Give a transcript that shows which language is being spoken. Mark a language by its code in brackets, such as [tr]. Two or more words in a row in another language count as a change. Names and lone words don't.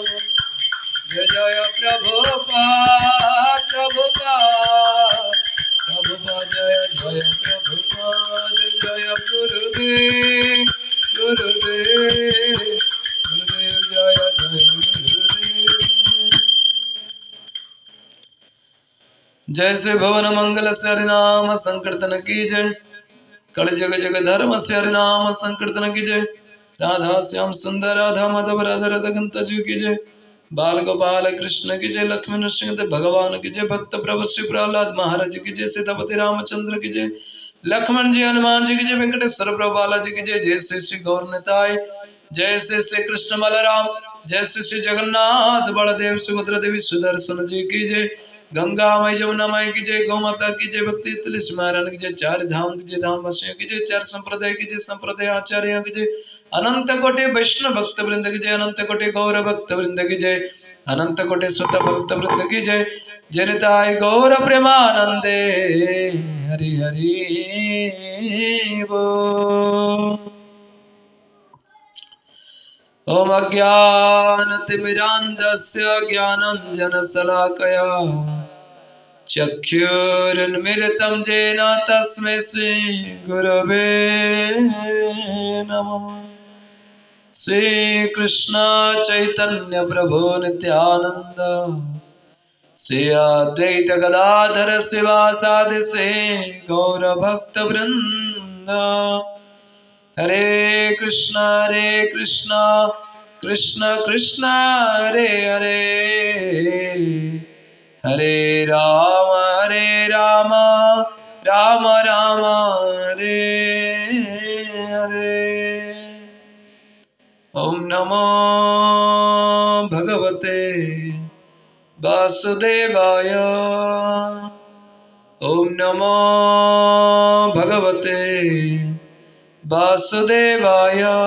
[hi] जय जय प्रभुपाद प्रभुपाद प्रभुपाद जय जय प्रभुपाद जय गुरुदेव गुरुदेव गुरुदेव जय जय गुरुदेव Gurudev Gurudev Jaya Jaya Gurudev. जय श्री भवन मंगल श्री हरिनाम संकीर्तन की जय. कल जग जग धर्म श्री हरिनाम संकीर्तन की जय. राधा श्याम सुंदर राधा माधव राधा राधा गंत जी की जय. बाल गोपाल कृष्ण की जय. लक्ष्मी नृसिंह भगवान की जय. भक्त प्रभु श्री प्रहलाद महाराज की जय. सीतापति रामचंद्र की जय. लक्ष्मण जी हनुमान जी की जय. वेंकटेश्वर प्रभु बालाजी की जय. जय श्री श्री गौर निताय. जय श्री श्री कृष्ण बलराम. जय श्री श्री जगन्नाथ बलदेव सुभद्रा देवी सुदर्शन जी की जय. गंगा माई जमुना माई की जय. गौ माता की जय. भक्ति तुलसी महारानी की जय. चार धाम की जय. धाम वासियों की जय. चार संप्रदाय की जय. संप्रदाय आचार्यों की जय. अनंत कोटि वैष्णव भक्त वृंद की जय. अनंत कोटि गौर भक्त वृंद की जय. अनंत कोटि सुत भक्त वृंद की जय. [bn] জনিতায় গৌর প্রেমানন্দে হরি হরি বোল. [sa] ओम अज्ञानतिमिरान्धस्य ज्ञानाञ्जनशलाकया चक्षुरुन्मीलितं येन तस्मै श्रीगुरवे नमः. श्रीकृष्ण चैतन्य प्रभु नित्यानंद श्री अद्वैत गदाधर शिवासादि श्री गौर भक्त वृंद. हरे कृष्णा कृष्ण कृष्ण हरे हरे. हरे राम राम राम हरे हरे. ओम नमो भगवते वासुदेवाय. ओम नमो भगवते वासुदेवाय.